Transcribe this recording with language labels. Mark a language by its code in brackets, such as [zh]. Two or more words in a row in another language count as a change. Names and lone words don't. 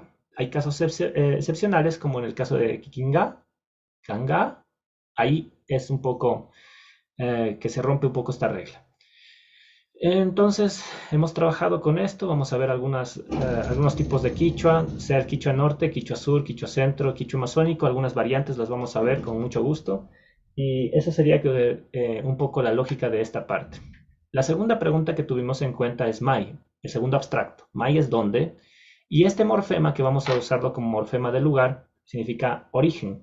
[es] Hay casos excepcionales, como en el caso de Kikinga, Kanga. Ahí es un poco que se rompe un poco esta regla. Entonces, hemos trabajado con esto. Vamos a ver algunos tipos de quichua, sea el quichua norte, quichua sur, quichua centro, quichua amazónico. Algunas variantes las vamos a ver con mucho gusto. Y esa sería un poco la lógica de esta parte. La segunda pregunta que tuvimos en cuenta es mai, el segundo abstracto. Mai es dónde. Y este morfema, que vamos a usarlo como morfema de lugar, significa origen.